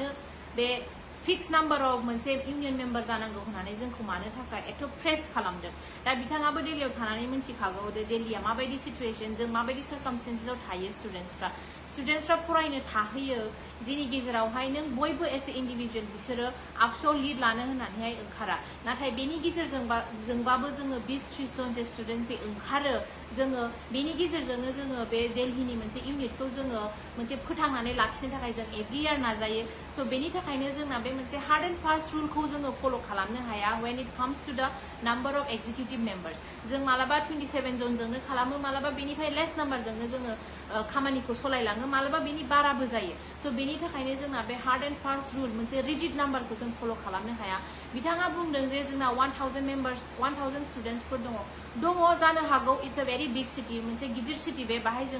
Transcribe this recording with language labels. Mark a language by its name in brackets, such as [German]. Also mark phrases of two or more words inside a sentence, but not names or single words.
[Bodo] बे [English] fix number of [Bodo] मोनसे [English] union member [Bodo] जानांगौ होननानै जोंखौ मानो थाखाय एथ' प्रेस खालामदों दा बिथाङाबो दिल्लीयाव थानानै मिन्थिखागौ दे दिल्लीया माबायदि सिटुएसन जों माबायदि सार्कामस्टेन्सेसआव थायो स्टुडेन्टसफ्रा फरायनो थाहैयो जेनि गेजेरावहाय नों बयबो [English] as a individual [Bodo] बिसोरो आबसुआव लिड लानो होननानैहाय ओंखारा नाथाय बेनि गेजेरजोंबाबो जोङो 20-30 जन जे स्टुडेन्ट जे ओंखारो जोङो बेनि गेजेरजोंनो जोङो बे दिल्लीनि मोनसे इउनिटखौ जोङो मोनसे फोथांनानै लाखिनो थाखाय जों [English] every year [Bodo] नाजायो स' बेनि थाखायनो जोंना बे मोनसे [English] hard and fast ruleखौ [Bodo] जोङो फल' खालामनो हाया [English] when it comes to the number of executive members [Bodo] जों मालाबा 27 जनजोंनो खालामो मालाबा बेनिफ्राय [English] less numberजोंनो [Bodo] जोङो खामानिखौ सलायलाङो मालाबा बेनि बाराबो जायो थ' बेनि थाखायनो जोंना बे [English] hard and fast rule [Bodo] मोनसे [English] rigid numberखौ [Bodo] जों फल' खालामनो हाया बिथाङा बुंदों जे जोंना 1000 मेम्बार्स 1000 स्टुडेन्टसफोर दङ जानो हागौ [English] it's a very big city [Bodo] मोनसे गिदिर सिटि बे बाहाय जों